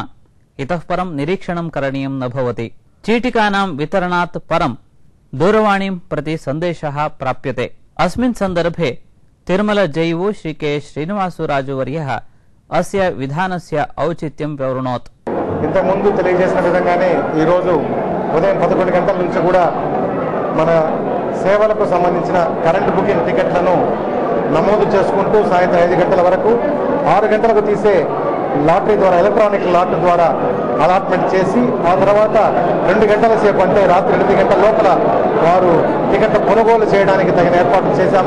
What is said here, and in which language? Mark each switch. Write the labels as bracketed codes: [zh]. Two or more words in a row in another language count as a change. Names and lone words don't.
[sa] इतः परं निरीक्षणं करणीयं न भवति। चीटिकानां वितरणात् परं दूरवाणीं प्रति सन्देशः प्राप्यते। अस्मिन् सन्दर्भे तिरुमल जैवो श्री के श्रीनिवासराजुवर्यः अस्य विधानस्य औचित्यं विवृणोत्। [te] ఇంతకుముందు తెలియజేసిన విధంగానే ఈ రోజు ఉదయం 11 గంటల నుంచి కూడా మన సేవలకు సంబంధించిన [en] current booking ticketlanu [te] నమోదు చేసుకుంటూ సాయంత్రం 5 గంటల వరకు 6 గంటలకు తీసే లాటరీ ద్వారా [en] electronic lot [te] ద్వారా అలాట్మెంట్ చేసి ఆ తర్వాత 2 గంటల సేపు అంటే రాత్రి 8 గంటల లోపల వారు టికెట్ కొనుగోలు చేయడానికి తగిన ఏర్పాట్లు చేశాము.